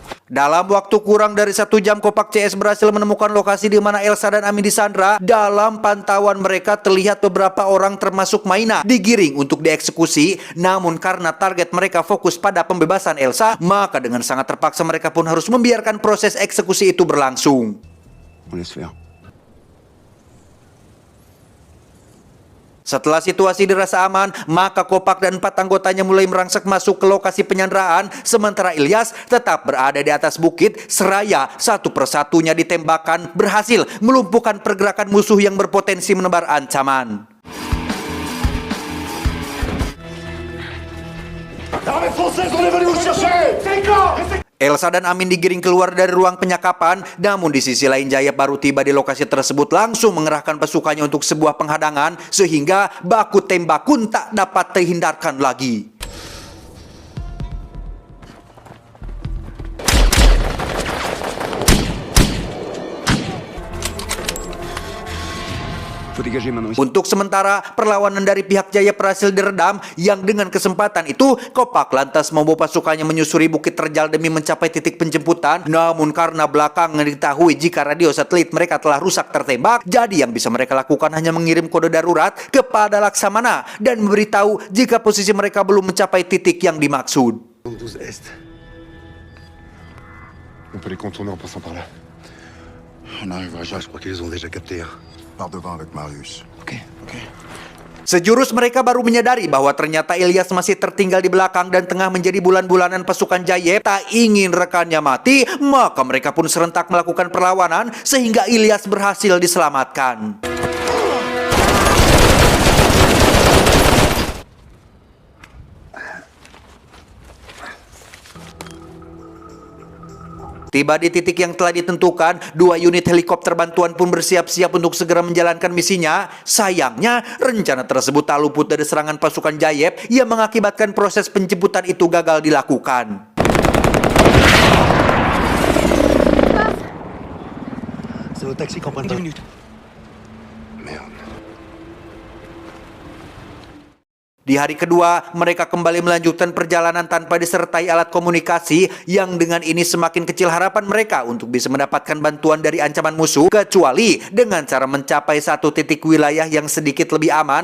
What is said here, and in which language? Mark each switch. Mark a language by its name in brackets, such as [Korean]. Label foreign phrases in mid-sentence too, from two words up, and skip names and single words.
[Indonesian] Dalam waktu kurang dari 1 jam, Kopak CS berhasil menemukan lokasi di mana Elsa dan Amin disandra. Dalam pantauan mereka terlihat beberapa orang termasuk Maina digiring untuk dieksekusi. Namun karena target mereka fokus pada pembebasan Elsa, maka dengan sangat terpaksa mereka pun harus membiarkan proses eksekusi itu berlangsung. [French] On laisse faire. [Indonesian] Setelah situasi dirasa aman, maka Kopak dan 4 anggotanya mulai merangsek masuk ke lokasi penyanderaan, sementara Ilyas tetap berada di atas bukit. Seraya satu persatunya ditembakkan, berhasil melumpuhkan pergerakan musuh yang berpotensi menebar ancaman. [French] L'armée française, on est venu vous chercher! [Indonesian] Elsa dan Amin digiring keluar dari ruang penyekapan, namun di sisi lain Jayep baru tiba di lokasi tersebut langsung mengerahkan pasukannya untuk sebuah penghadangan, sehingga baku tembak pun tak dapat terhindarkan lagi. [French] Faut dégager maintenant. [Indonesian] Untuk sementara, perlawanan dari pihak Jayep berhasil diredam, yang dengan kesempatan itu Kopak lantas membawa pasukannya menyusuri bukit terjal demi mencapai titik penjemputan. Namun karena belakangan diketahui jika radio satelit mereka telah rusak tertembak, jadi yang bisa mereka lakukan hanya mengirim kode darurat kepada Laksamana dan memberitahu jika posisi mereka belum mencapai titik yang dimaksud. [French] 12 Est. On peut les contourner en passant par là. On arrivera jamais, je crois qu'ils les ont déjà captés. Par devant avec Marius. Ok. [Indonesian] Sejurus mereka baru menyadari bahwa ternyata Ilyas masih tertinggal di belakang dan tengah menjadi bulan-bulanan pasukan Jayep. Tak ingin rekannya mati, maka mereka pun serentak melakukan perlawanan sehingga Ilyas berhasil diselamatkan. Tiba di titik yang telah ditentukan, 2 unit helikopter bantuan pun bersiap-siap untuk segera menjalankan misinya. Sayangnya, rencana tersebut tak luput dari serangan pasukan Jayep yang mengakibatkan proses penjemputan itu gagal dilakukan. [French] C'est au taxi qu'on prend 10 minutes. Merde. [Indonesian] Di hari kedua, mereka kembali melanjutkan perjalanan tanpa disertai alat komunikasi, yang dengan ini semakin kecil harapan mereka untuk bisa mendapatkan bantuan dari ancaman musuh, kecuali dengan cara mencapai satu titik wilayah yang sedikit lebih aman.